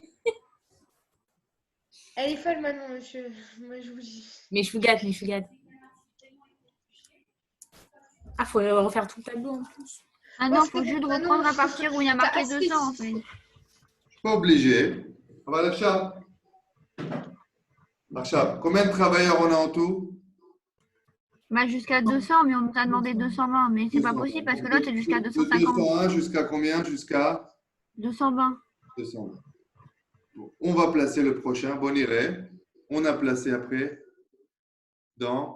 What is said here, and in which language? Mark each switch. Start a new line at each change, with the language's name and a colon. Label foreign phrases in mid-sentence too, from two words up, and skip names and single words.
French: Elle est folle maintenant, monsieur. Moi, je vous dis. Mais je vous gâte. Ah, faut refaire tout le tableau en plus. Ah non, faut juste reprendre à partir où il y a marqué 200 en fait. Pas obligé.
Hebrew: אבל עכשיו. עכשיו,
French: combien de travailleurs on a en tout? Bah jusqu'à 200, mais on nous a demandé 220. Mais c'est pas possible parce que l'autre c'est jusqu'à De 250. 201 jusqu'à combien? Jusqu'à 220. 220. Bon, on va placer le prochain. Bon, irait. On a placé après dans